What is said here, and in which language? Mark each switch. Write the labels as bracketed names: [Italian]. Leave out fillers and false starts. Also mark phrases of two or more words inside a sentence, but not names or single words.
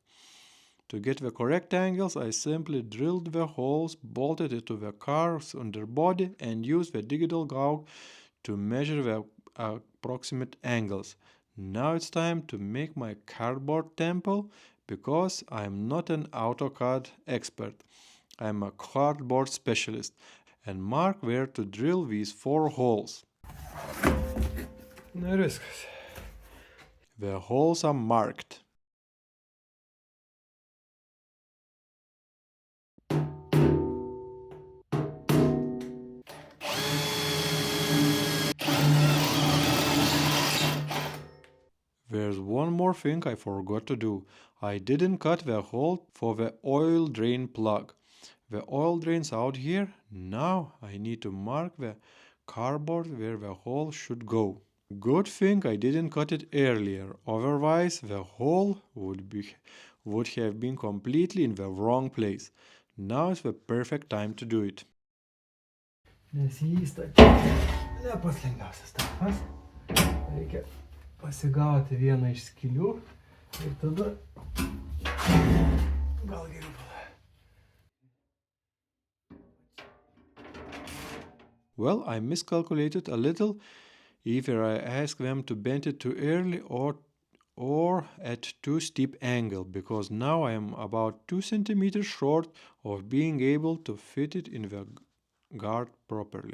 [English] To get the correct angles, I simply drilled the holes, bolted it to the car's underbody, and used the digital gauge to measure the approximate angles. Now it's time to make my cardboard temple because I'm not an AutoCAD expert. I'm a cardboard specialist and mark where to drill these 4 holes. [Lithuanian] Nu ir viskas. [English] The holes are marked. There's one more thing I forgot to do. I didn't cut the hole for the oil drain plug. The oil drain's out here. Now I need to mark the cardboard where the hole should go. Good thing I didn't cut it earlier, otherwise the hole would have been completely in the wrong place. Now is the perfect time to do it. [Lithuanian] Nes jį įstatyti ne pats lengviausias darbas. Reikia pasigauti vieną iš skylių ir tada gal geriau pala. [English] Well, I miscalculated a little. Either I asked them to bend it too early or at too steep angle, because now I am about 2 centimeters short of being able to fit it in the guard properly.